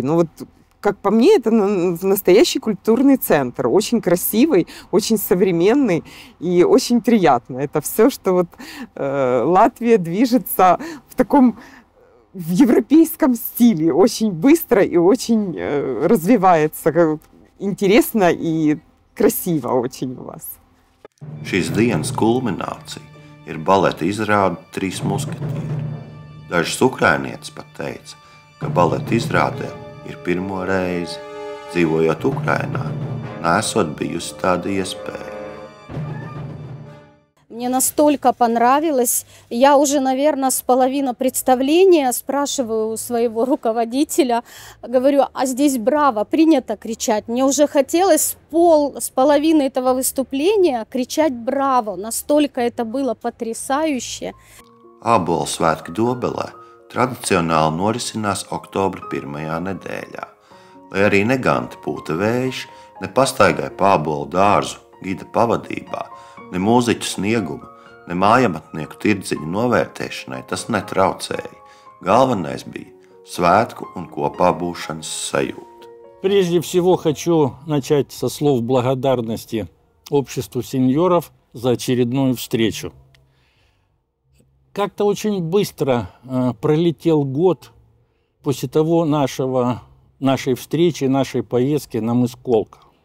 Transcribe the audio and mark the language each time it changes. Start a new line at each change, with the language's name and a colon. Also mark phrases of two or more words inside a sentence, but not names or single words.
Russian: Как по мне, это настоящий культурный центр, очень красивый, очень современный и очень приятно. Это все, что Латвия движется в европейском стиле, очень быстро и очень развивается, интересно и красиво очень у вас.
Latvian: Šīs dienas kulminācija ir baleta izrāde Trīs musketieri. Dažas ukrainietes pat teica, ka baleta izrādē ir pirmo reizi, dzīvojot Ukrainā, nesot bijusi tāda iespēja.
Russian: Мне настолько понравилось. Я уже, наверное, с половины представления спрашиваю у своего руководителя, говорю, а здесь браво, принято кричать. Мне уже хотелось с половины этого выступления кричать браво. Настолько это было потрясающе.
Latvian: Ābolu svētki Dobelē tradicionāli norisinās oktobra pirmajā nedēļā. Lai arī neganti pūta vējš, ne pastaigai pa ābolu dārzu gida pavadībā, ne mūziķu snieguma, ne mājamatnieku tirdziņu novērtēšanai tas netraucēja. Galvenais bija svētku un kopā būšanas sajūta.
Russian: Прежде всего хочу начать со слов благодарности обществу сеньоров за очередную встречу. Как-то очень быстро пролетел год после того нашей встречи, нашей поездки на мыс Колка.